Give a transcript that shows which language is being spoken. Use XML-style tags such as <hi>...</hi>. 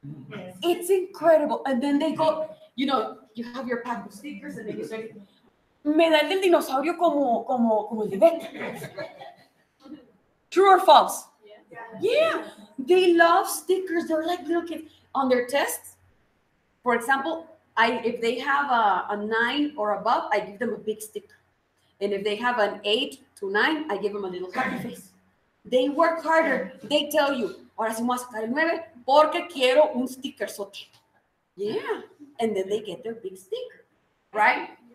<en>Yes. It's incredible. And then they go, you have your pack of stickers, and then you say,</en> <es>me da el dinosaurio como el de Beth.</es> <en>True or false? Yeah. They love stickers. They're like little kids. On their tests, for example, if they have a 9 or above, I give them a big sticker. And if they have an 8 to 9, I give them a little happy face. They work harder. They tell you,</en> <es>ahora sí vamos a sacar el 9 porque quiero un sticker sote.</es> <en>Yeah. And then they get their big sticker, right?</en>